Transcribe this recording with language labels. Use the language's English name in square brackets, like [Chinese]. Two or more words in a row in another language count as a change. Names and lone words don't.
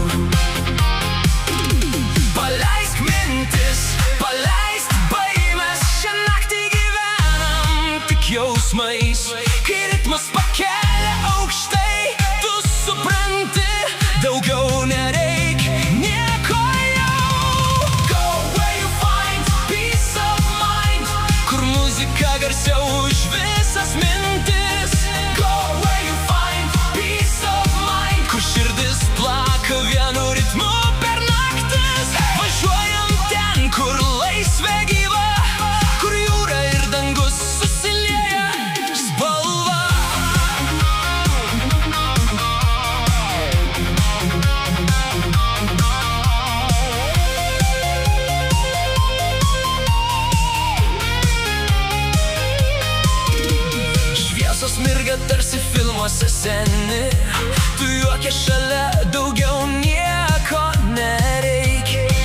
[Lithuanian] Paleisk mintis, paleisk baimes, šią naktį gyvenam tik jausmais. Kai ritmas pakelia aukštai, tu supranti, daugiau nereik nieko jau. [English] Go where you find peace of mind, [Lithuanian] kur muzika garsiau už visas mintis. [English] Go where you find peace of mind, [Lithuanian] kur širdis plaka vienu ritmu per naktis. Važiuojam ten, kur laisvė gyva, kur jūra ir dangus susilieja spalva. Šviesos mirga tarsi filmuose seni, tu juokia šalia, daugiau nieko nereikia.